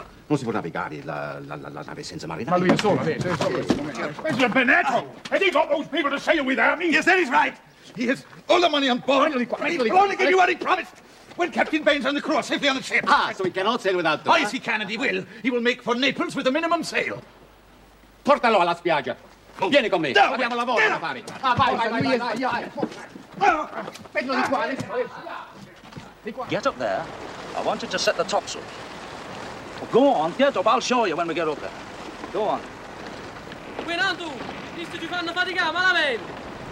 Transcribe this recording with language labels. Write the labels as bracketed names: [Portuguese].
[Italian] Non si può navigare la nave senza marinai. Ma lui è solo, Mr. Benetto! [English] Has he got those people to sail without me? Yes, that is right. He has all the money on board. He will only give you what he promised. When Captain Baines and the crew are safely on the ship. So he cannot sail without them. Oh, yes, he can, and he will. He will make for Naples with a minimum sail. [Italian] Portalo alla spiaggia. Vieni con me. No, Abbiamo lavoro da fare. vai. [English] Get up there. I want you to set the topsails. Go on, get up. I'll show you when we get up there. Go on. [Italian] Guinandu, visto ci fanno faticare malamente.